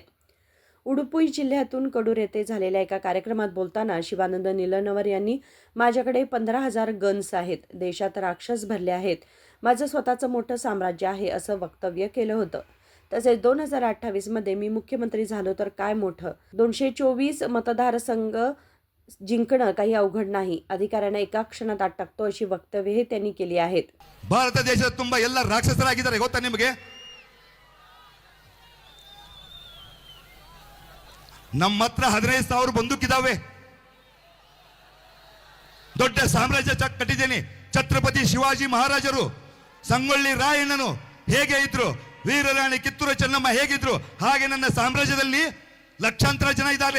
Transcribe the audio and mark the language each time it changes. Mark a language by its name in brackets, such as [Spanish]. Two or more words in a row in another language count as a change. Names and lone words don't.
[Marathi] उडुपी जिल्ह्यातून कडूर येथे झालेल्या एका कार्यक्रमात बोलताना शिवानंद निलनवर यांनी माझ्याकडे 15,000 गन्स आहेत, देशात राक्षस भरले आहेत, माझं स्वतःचं मोठं साम्राज्य आहे असं वक्तव्य केलं होतं. तसेच 2028 मी मुख्यमंत्री झालो तर काय मोठं, 224 मतदारसंघ जिंकणं काही अवघड नाही, अधिकाऱ्यांना एका क्षणात आत टाकतो अशी वक्तव्यही त्यांनी केली आहेत. [Kannada] ಭಾರತ ದೇಶದ ತುಂಬಾ ಎಲ್ಲ ರಾಕ್ಷಸರಾಗಿದ್ದಾರೆ ಗೊತ್ತಾ ನಿಮಗೆ? ನಮ್ಮ ಹತ್ರ 15,000 ಬಂದೂಕಿದಾವೆ. ದೊಡ್ಡ ಸಾಮ್ರಾಜ್ಯ ಕಟ್ಟಿದ್ದೇನೆ. ಛತ್ರಪತಿ ಶಿವಾಜಿ ಮಹಾರಾಜರು, ಸಂಗೊಳ್ಳಿ ರಾಯಣ್ಣನು ಹೇಗೆ ಇದ್ರು, ವೀರರಾಣಿ ಕಿತ್ತೂರು ಚೆನ್ನಮ್ಮ ಹೇಗಿದ್ರು, ಹಾಗೆ ನನ್ನ ಸಾಮ್ರಾಜ್ಯದಲ್ಲಿ ಲಕ್ಷಾಂತರ ಜನ ಇದ್ದಾರೆ.